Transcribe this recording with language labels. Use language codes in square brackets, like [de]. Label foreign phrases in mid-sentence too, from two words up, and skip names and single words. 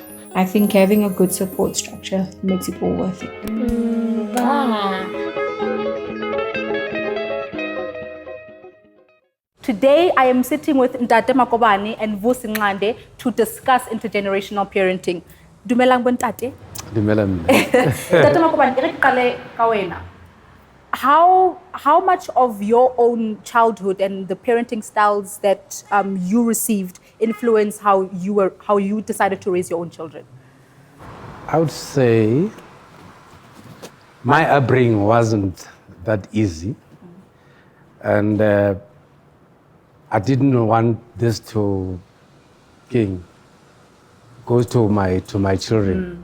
[en] I think having a good support structure makes it all worth it. Today, I am sitting with Ntate Makobane and Vusi Nqande to discuss intergenerational parenting. [st] Dumelang bontate. Dumelang. Ntate Makobane, re qale ka wena. [en] How much of your own childhood and the parenting styles that you received influence how you decided to raise your own children? I would say my upbringing wasn't that easy, and I didn't want this to go to my children.